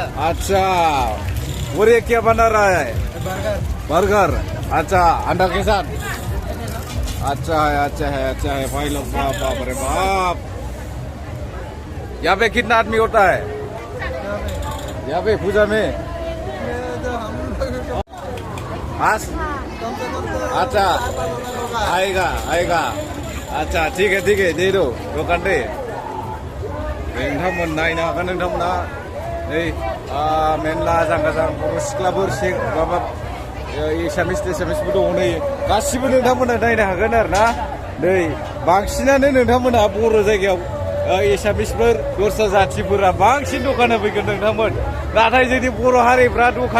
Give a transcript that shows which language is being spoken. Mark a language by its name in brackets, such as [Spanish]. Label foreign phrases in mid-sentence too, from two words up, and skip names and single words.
[Hindi] अच्छा और ये क्या बना रहा है बर्गर अच्छा अंडा के साथ अच्छा है भाई लोग बाप रे बाप यहाँ पे कितना आदमी होता है यहाँ पे पूजा में आज अच्छा आएगा अच्छा ठीक है दे दो दुकान दे नोंथांमोन [Bodo] नायनो हागोन नोंथांमोना नै मेनला जांगाजां बर' सिख्लाफोर माबा एसामिसबो दङ नै गासिबो नोंथांमोना नायनो हागोन आरो ना नै बांसिनानो नोंथांमोना बर' जायगायाव एसामिसफोर दस्रा जाथिफोरा बांसिन दखान होफैगोन नोंथांमोन नाथाय जोंनि बर' हारिफ्रा दखान